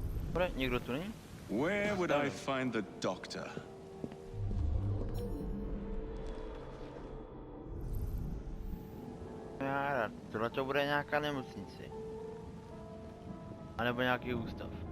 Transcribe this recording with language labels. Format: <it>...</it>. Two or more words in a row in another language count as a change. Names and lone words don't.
<cs>Bude, někdo tu není?</cs> <en>Where would I find the doctor?</en> <cs>Tohle to bude nějaká nemocnice. A nebo nějaký ústav.</cs>